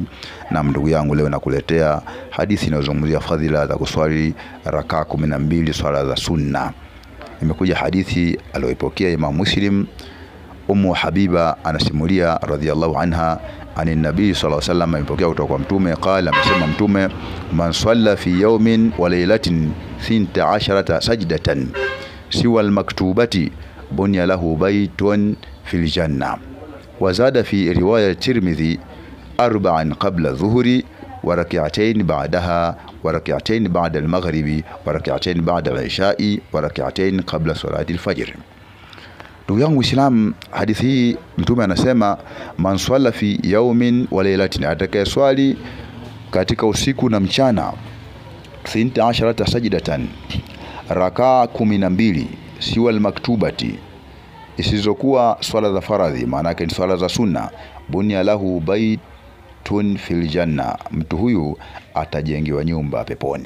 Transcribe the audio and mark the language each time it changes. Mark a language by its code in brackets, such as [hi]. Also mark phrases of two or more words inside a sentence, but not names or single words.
[sw] Na ndugu yangu, leo nakuletea hadithi inayozungumzia fadhila za kuswali rakaa 12 swala za sunna. Imekuja hadithi aliyopokea Imam Muslim. Ummu Habiba anasimulia [ar] رضي الله عنها عن [sw] nabii [ar] صلى الله عليه وسلم, [sw] imepokea kutoka kwa mtume, qala, amesema mtume, [ar] من صلى في يوم وليلة 12 سجدة سوى المكتوبة بني له بيت في الجنة. وزاد في رواية الترمذي 4 قبل الظهر وركعتين بعدها وركعتين بعد المغرب وركعتين بعد العشاء وركعتين قبل صلاة الفجر. [sw] Ndugu yangu Islam, hadithi hii mtume anasema [ar] من صلى في يوم وليلة, [sw] atakaye swali katika usiku na mchana 12 sajdatan, rakaa 12, [ar] سوى المكتوبة, [sw] isizokuwa swala za faradhi, maana yake ni swala za sunna, [ar] بني له بيت في الجنة, [sw] mtu huyu atajengewa nyumba peponi.